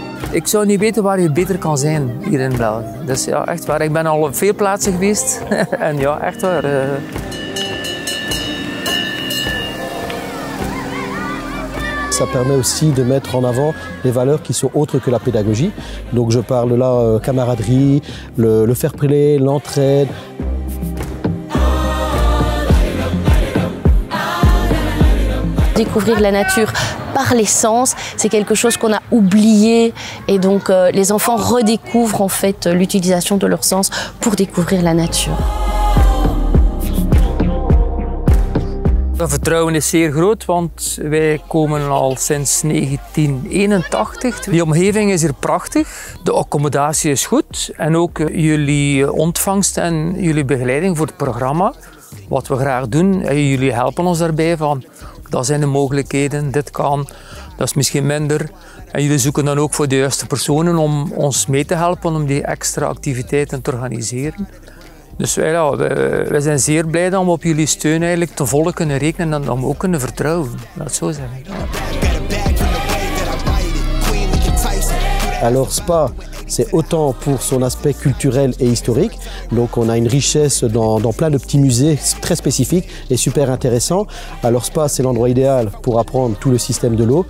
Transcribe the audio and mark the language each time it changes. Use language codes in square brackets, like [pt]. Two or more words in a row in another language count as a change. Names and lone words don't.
[nl] Ik zou niet weten waar je beter kan zijn hier in België. Dus ja, echt waar. Ik ben al op veel plaatsen geweest. En ja, echt waar. [fr] Ça permet aussi de mettre en avant les valeurs qui sont autres que la pédagogie. Donc je parle là camaraderie, le fair play, l'entraide. Découvrir la nature par les sens, c'est quelque chose qu'on a oublié et donc les enfants redécouvrent en fait l'utilisation de leurs sens pour découvrir la nature. [nl] Het vertrouwen is zeer groot, want wij komen al sinds 1981. Die omgeving is hier prachtig, de accommodatie is goed en ook jullie ontvangst en jullie begeleiding voor het programma. Wat we graag doen, jullie helpen ons daarbij van dat zijn de mogelijkheden, dit kan, dat is misschien minder. En jullie zoeken dan ook voor de juiste personen om ons mee te helpen om die extra activiteiten te organiseren. Dus wij zijn zeer blij dat we op jullie steun eigenlijk ten volle kunnen rekenen en dat we ook kunnen vertrouwen. Laat het zo zeggen. [fr] Alors Spa, c'est autant pour son aspect culturel et historique. Donc on a une richesse dans plein de petits musées très spécifiques et super intéressants. Alors Spa, c'est l'endroit idéal pour apprendre tout le système de l'eau.